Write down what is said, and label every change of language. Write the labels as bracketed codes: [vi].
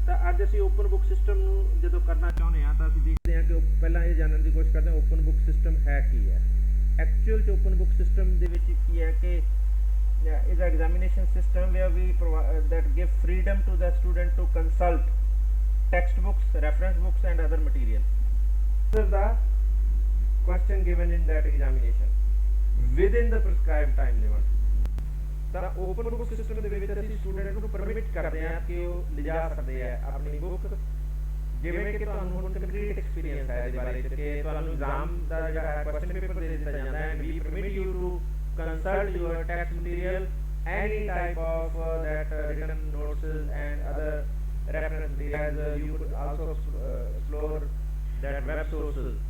[pa] ਅੱਜ ਅਸੀਂ open book system ਨੂੰ ਜਦੋਂ ਕਰਨਾ ਚਾਹੁੰਦੇ ਹਾਂ ਤਾਂ ਅਸੀਂ ਦੇਖਦੇ ਹਾਂ ਕਿ ਪਹਿਲਾਂ ਇਹ ਜਾਣਨ ਦੀ ਕੋਸ਼ਿਸ਼ ਕਰਦੇ ਹਾਂ ਓਪਨ ਬੁੱਕ ਸਿਸਟਮ ਹੈ ਕੀ ਹੈ। ਐਕਚੁਅਲ 'ਚ ਓਪਨ ਬੁੱਕ ਸਿਸਟਮ ਦੇ ਵਿੱਚ ਕੀ ਹੈ ਕਿ [en] is an examination system where we that give freedom to the student to consult textbooks, reference books and other material. This is the question given in that examination within the prescribed time limit. [pa] ਤਾਂ open book system ਦੇ ਵਿੱਚ ਅਸੀਂ student ਨੂੰ permit ਕਰਦੇ ਹਾਂ ਕਿ ਉਹ ਲਿਜਾ ਸਕਦੇ ਆ ਆਪਣੀ ਬੁੱਕ, ਜਿਵੇਂ ਕਿ ਤੁਹਾਨੂੰ ਹੁਣ ਕੰਕਰੀਟ ਐਕਸਪੀਰੀਅੰਸ ਹੈ ਇਹਦੇ ਬਾਰੇ ਕਿ ਤੁਹਾਨੂੰ ਐਗਜ਼ਾਮ ਦਾ ਜਿਹੜਾ ਹੈ ਕੁਐਸਚਨ ਪੇਪਰ ਦੇ ਦਿੱਤਾ ਜਾਂਦਾ ਹੈ, [en] We permit you to consult your text material, any type of that written notes and other reference materials. You could also explore that web sources.